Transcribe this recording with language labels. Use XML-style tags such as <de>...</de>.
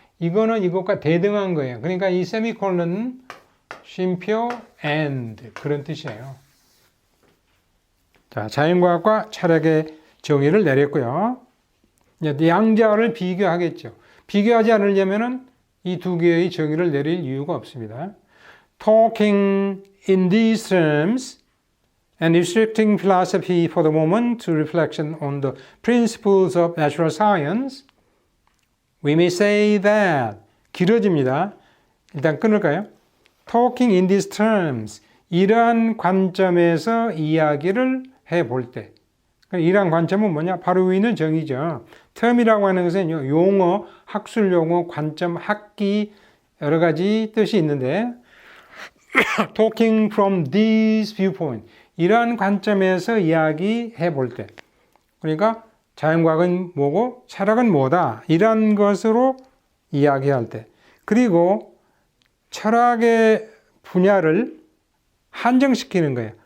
<ko>이거는 이것과 대등한 거예요. 그러니까 이 세미콜론은 쉼표 and 그런 뜻이에요. 자, 자연과학과 철학의 정의를 내렸고요. 이제 양자를 비교하겠죠. 비교하지 않으려면은 이 두 개의 정의를 내릴 이유가 없습니다.</ko> <en>Talking in these terms and restricting philosophy for the moment to reflection on the principles of natural science, we may say that</en> <ko>길어집니다. 일단 끊을까요?</ko> <en>Talking in these terms</en> <ko>이러한 관점에서 이야기를 해볼 때 이러한 관점은 뭐냐? 바로 위에 있는 정의죠. term이라고 하는 것은 용어, 학술 용어, 관점, 학기 여러 가지 뜻이 있는데</ko> <en>talking from this viewpoint</en> <ko>이러한 관점에서 이야기해 볼 때 그러니까 자연과학은 뭐고 철학은 뭐다 이런 것으로 이야기할 때 그리고 철학의 분야를 한정시키는 거예요.</ko>